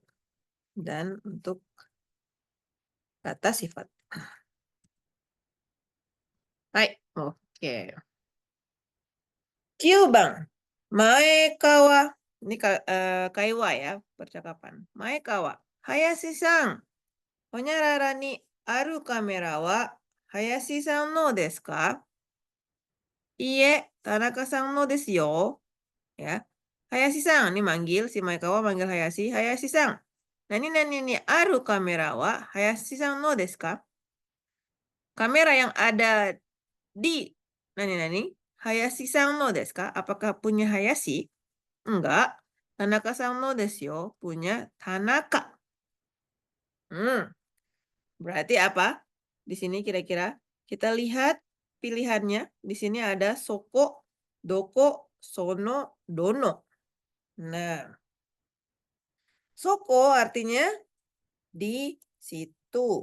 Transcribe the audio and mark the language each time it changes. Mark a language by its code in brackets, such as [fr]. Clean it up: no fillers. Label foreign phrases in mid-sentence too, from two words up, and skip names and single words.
[id] Dan untuk kata sifat. Hai. Oke. [ja] 九番。前川. [id] Ini kaiwa ya, percakapan. Maekawa. Hayashi-san. [ja] ほにゃららにあるカメラは林さんのですか? いいえ、田中さんのですよ. [id] Ya. Hayashi-san, ini manggil, si Maekawa manggil Hayashi. Hayashi-san. [ja] 何にあるカメラは林さんのですか? [id] Kamera yang ada di nani [ja] 林さんのですか? [id] Apakah punya Hayashi? Enggak. [ja] 田中さんのですよ. [id] Punya Tanaka. Berarti apa? Di sini kira-kira kita lihat pilihannya. Di sini ada soko, doko, sono, dono. Nah, soko artinya di situ.